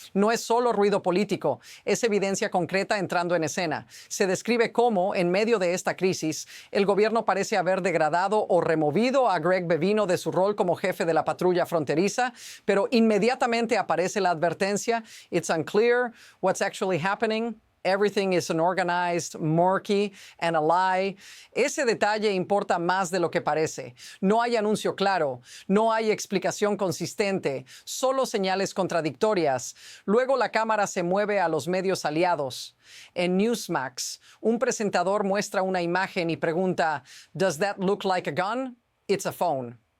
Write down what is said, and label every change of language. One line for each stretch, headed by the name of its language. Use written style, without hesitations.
Spanish: No es solo ruido político, es evidencia concreta entrando en escena. Se describe cómo, en medio de esta crisis, el gobierno parece haber degradado o removido a Greg Bevino de su rol como jefe de la patrulla fronteriza, pero inmediatamente aparece la advertencia:
English: "It's unclear what's actually happening. Everything is unorganized, murky, and a lie".
Spanish: Ese detalle importa más de lo que parece. No hay anuncio claro, no hay explicación consistente, solo señales contradictorias. Luego la cámara se mueve a los medios aliados. En Newsmax, un presentador muestra una imagen y pregunta:
English: "Does that look like a gun? It's a phone".